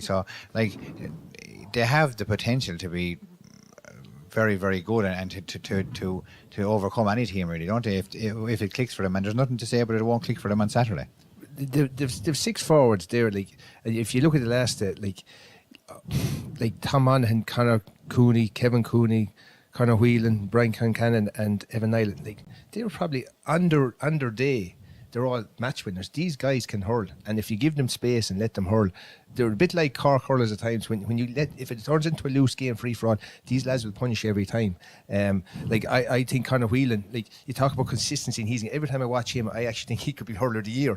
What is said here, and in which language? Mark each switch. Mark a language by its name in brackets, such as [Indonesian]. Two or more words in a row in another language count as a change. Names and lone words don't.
[English] So like, they have the potential to be very, very good and to overcome any team, really, don't they? If it clicks for them, and there's nothing to say, but it won't click for them on Saturday. They've 6 forwards there. Like, if you look at the last, like Tom Monaghan, Conor Cooney, Kevin Cooney, Conor Whelan, Brian Concannon, and Evan Nyland, like, they were probably under day. They're all match winners. These guys can hurl, and if you give them space and let them hurl, they're a bit like Cork hurlers at times. If it turns into a loose game, free for all, these lads will punish every time. I think Conor Whelan, like, you talk about consistency, and every time I watch him, I actually think he could be hurler of the year.